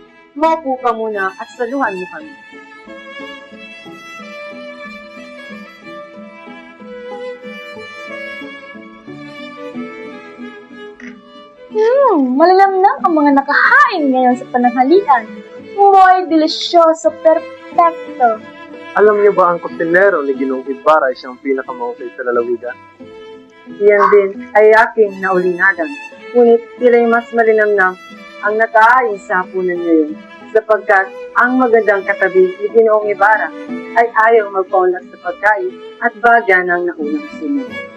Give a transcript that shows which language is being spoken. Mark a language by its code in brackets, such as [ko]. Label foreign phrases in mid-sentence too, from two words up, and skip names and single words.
[tl] Maupo ka muna at saluhan mo kami. Malalamnam ang mga nakahain ngayon sa pananghalian. [es] Muy delicioso, perfecto. [tl] Alam niyo ba ang kusinero ni Ginoong Ibarra ay siyang pinakamahusay sa lalawigan? Iyan din ay aking naulinagan. Ngunit sila'y mas malinamnam ang nakahain sa hapunan ngayon sapagkat ang magandang katabi ni Ginoong Ibarra ay ayaw magpaunlak sa pagkain at bagya ng naunang sunod.